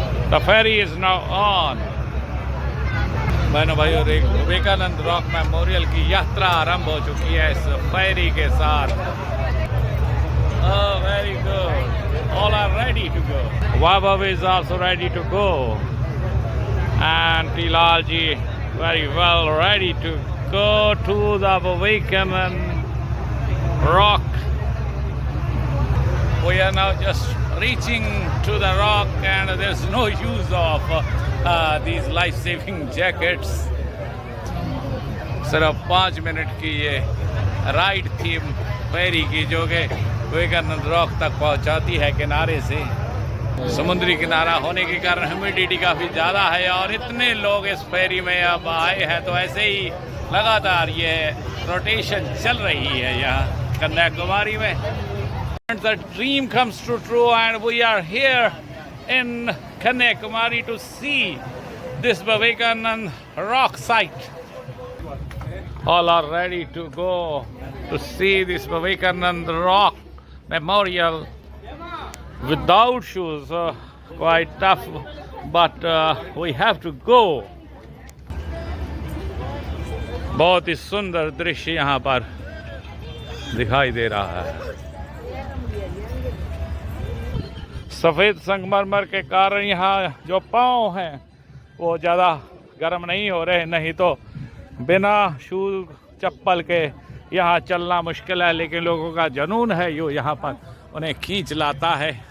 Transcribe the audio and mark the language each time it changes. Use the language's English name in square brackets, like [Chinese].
[English] The ferry is now on. [Hindi] बहनों भाई, और एक विवेकानंद रॉक मेमोरियल की यात्रा आरंभ हो चुकी है इस फेरी के साथ। [English] Oh, very good. All are ready to go. Vaibhav is also ready to go. And Tilal ji very well ready to go to the Vivekanand rock. We are now just reaching to the rock and there's no use of these life-saving jackets. [Hindi] सिर्फ 5 minute की ये ride थी फेरी की, जो कि Vivekananda rock तक पहुंचाती है किनारे से। समुद्री किनारा होने के कारण ह्यूमिडिटी काफ़ी ज़्यादा है और इतने लोग इस फेरी में अब आए हैं, तो ऐसे ही लगातार ये रोटेशन चल रही है यहाँ कन्याकुमारी में। [English] The dream comes true and we are here in Kanyakumari to see this Vivekanand rock site. All are ready to go to see this Vivekanand rock memorial without shoes. Quite tough, but we have to go. [Hindi] बहुत ही सुंदर दृश्य यहाँ पर दिखाई दे रहा है। सफ़ेद संगमरमर के कारण यहाँ जो पाँव हैं वो ज़्यादा गर्म नहीं हो रहे, नहीं तो बिना शूज चप्पल के यहाँ चलना मुश्किल है, लेकिन लोगों का जुनून है यो यहाँ पर उन्हें खींच लाता है।